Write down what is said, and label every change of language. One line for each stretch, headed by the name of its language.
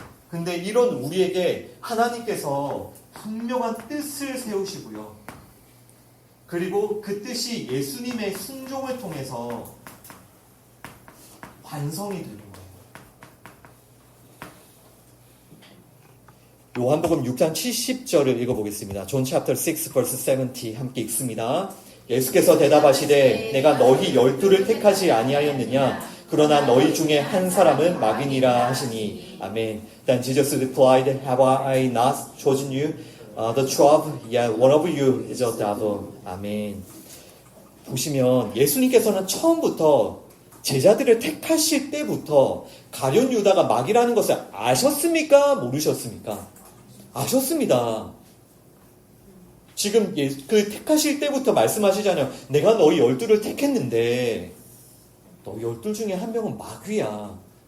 Korean: 근데 이런 우리에게 하나님께서 분명한 뜻을 세우시고요. 그리고 그 뜻이 예수님의 순종을 통해서 완성이 되는 거예요. 요한복음 6장 70절을 읽어보겠습니다.
English: John chapter 6 verse 70
Korean: 함께 읽습니다. 예수께서 대답하시되 내가 너희 12를 택하지 아니하였느냐 그러나 너희 중에 한 사람은 마귀니라 하시니 아멘.
English: Then Jesus replied, Have I not chosen you? The 12, yeah, one of you is a devil.
Korean: 아멘. 보시면 예수님께서는 처음부터 제자들을 택하실 때부터 가룟 유다가 마귀라는 것을 아셨습니까? 모르셨습니까? 아셨습니다. 지금 그 택하실 때부터 말씀하시잖아요. 내가 너희 12를 택했는데 너희 12 중에 한 명은 마귀야.